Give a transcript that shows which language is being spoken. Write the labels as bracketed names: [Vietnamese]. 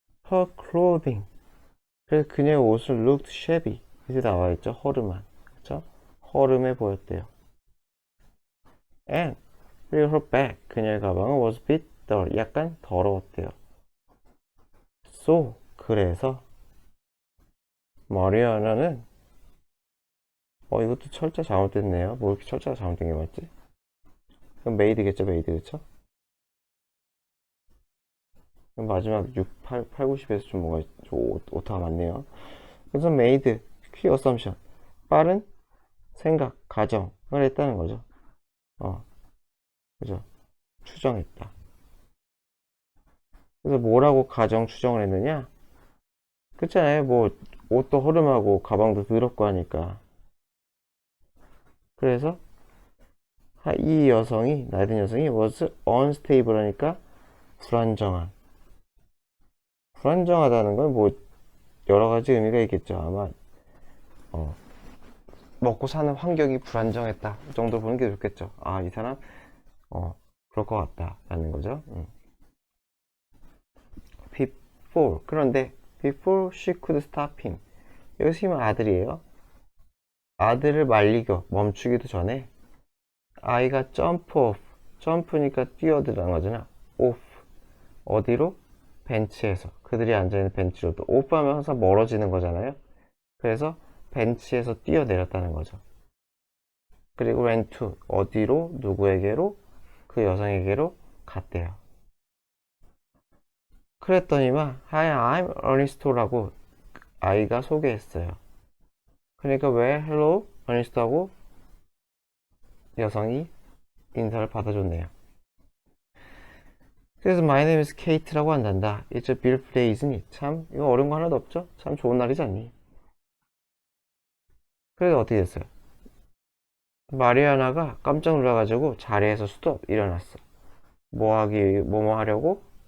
[English] Her clothing [Korean] 그래서 그녀의 옷을 [English] looked shabby [Korean] 이제 나와있죠. 허름한 그쵸? 허름해 보였대요. [English] And [Korean] 그리고 [English] her bag [Korean] 그녀의 가방은 [English] was a bit dirty [Korean] 약간 더러웠대요. So 그래서 마리아나는 이것도 철자 잘못됐네요. 뭐 이렇게 철자가 잘못된 게 맞지? 그럼 메이드겠죠, 메이드 그쵸? 그럼 마지막 6, 8, 90에서 좀 뭔가 좀 오타가 많네요. 그래서 메이드 퀴 어썸션 빠른 생각, 가정을 했다는 거죠. 그죠? 추정했다. 그래서 뭐라고 가정 추정을 했느냐? 그렇잖아요. 뭐 옷도 허름하고 가방도 더럽고 하니까. 그래서 이 여성이 나이 든 여성이 [English] was unstable [Korean] 하니까 불안정하다는 건 뭐 여러 가지 의미가 있겠죠. 아마 먹고 사는 환경이 불안정했다 정도 보는 게 좋겠죠. 이 사람 그럴 것 같다라는 거죠. [English] Before [Korean] 그런데 [English] before she could stop him [Korean] 여기서 힘은 아들이에요. 아들을 말리고 멈추기도 전에 아이가 [English] jump off [Korean] 점프니까 뛰어들어간 거잖아. off 어디로? 벤치에서 그들이 앉아있는 벤치로도 오프하면 항상 멀어지는 거잖아요. 그래서 벤치에서 뛰어내렸다는 거죠. 그리고 [English] ran to [Korean] 어디로 누구에게로 그 여성에게로 갔대요. 그랬더니만 [English] Hi, I'm Ernest [Korean] 라고 아이가 소개했어요. 그러니까 왜 [English] hello Ernest [Korean] 하고 여성이 인사를 받아줬네요. 그래서 [English] My name is Kate [Korean] 라고 한단다. [English] It's a beautiful day, isn't it? [Korean] 참 이거 어려운 거 하나도 없죠? 참 좋은 날이지 않니? 그래서 어떻게 됐어요? 마리아나가 깜짝 놀라가지고 자리에서 스톱 일어났어. 뭐뭐 하려고?